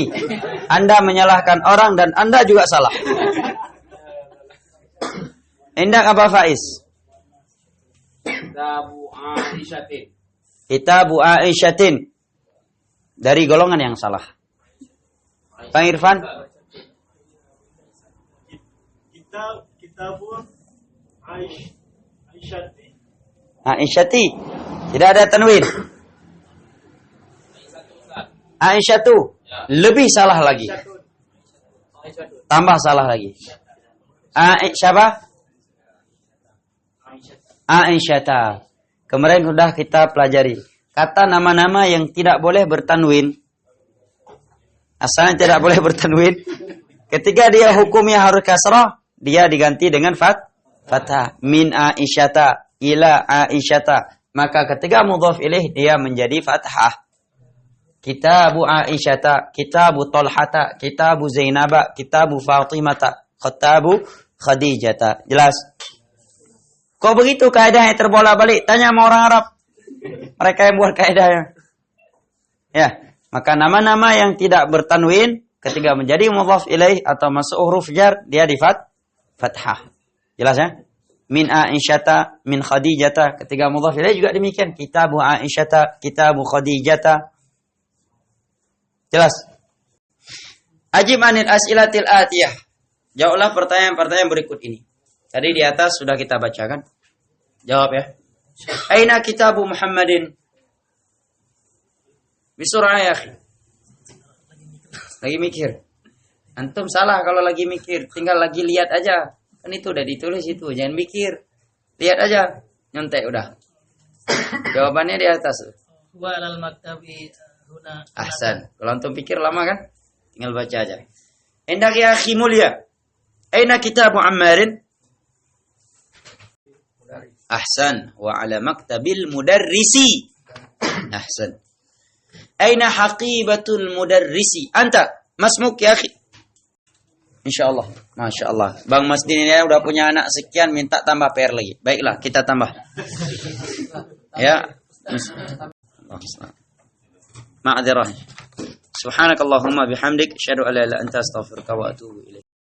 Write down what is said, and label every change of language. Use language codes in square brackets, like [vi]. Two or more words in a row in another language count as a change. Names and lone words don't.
[id] Anda menyalahkan orang dan Anda juga salah. Indak apa Faiz? [ar] كتاب عائشةٍ. كتاب عائشةٍ. [id] Dari golongan yang salah. Pak Irfan? [ar] كتاب عائشة. Aisyati. [id] Tidak ada tanwin. Aisyatu. Lebih salah lagi. Tambah salah lagi. Siapa? Aisyata. Kemarin sudah kita pelajari. Kata nama-nama yang tidak boleh bertanwin. Asalnya tidak boleh bertanwin. Ketika dia hukumnya harus kasrah, dia diganti dengan fathah. [ar] من عائشة، إلى عائشة. [id] Maka ketika [ar] مضاف إليه [id] dia menjadi fathah. [ar] كتاب عائشة، كتاب طلحة، كتاب زينب، كتاب فاطمة، كتاب خديجة. [id] Jelas? Kok begitu kaidahnya terbolak-balik? Tanya sama orang Arab. Mereka yang buat kaidahnya. Ya, maka nama-nama yang tidak bertanwin ketika menjadi [ar] مضاف إليه [id] atau masuk huruf jar, dia di fathah. Jelas ya? [ar] من عائشة، من خديجة. [id] Ketika [ar] مضاف إليه [id] juga demikian. [ar] كتاب عائشة، كتاب خديجة. [id] Jelas? [ar] أجب عن الأسئلة الآتية. [id] Jawablah pertanyaan-pertanyaan berikut ini. Tadi di atas sudah kita bacakan. Jawab ya. [ar] أين كتاب محمد? بسرعة يا أخي. [id] Lagi mikir. Antum salah kalau lagi mikir. Tinggal lagi lihat aja. Kan itu udah ditulis itu. Jangan mikir. Lihat aja. Nyontek udah. Jawabannya di atas. [ar] وعلى المكتب هنا. Ahsan. [id] Kalau antum pikir lama kan? Tinggal baca aja. Indak [ar] يا أخي [id] mulia. [ar] أين كتاب عمار? Ahsan. وعلى مكتب المدرس. Ahsan. أين حقيبة المدرس? أنت. مسموع يا أخي. إن شاء الله. ما شاء الله. [id] Bang Masdin ini udah punya anak sekian. Minta tambah PR lagi. Baiklah kita tambah. Ya. [ar] Ma'adzirah. سبحانك اللهم وبحمدك أشهد أن لا إله إلا أنت أستغفرك وأتوب إليك.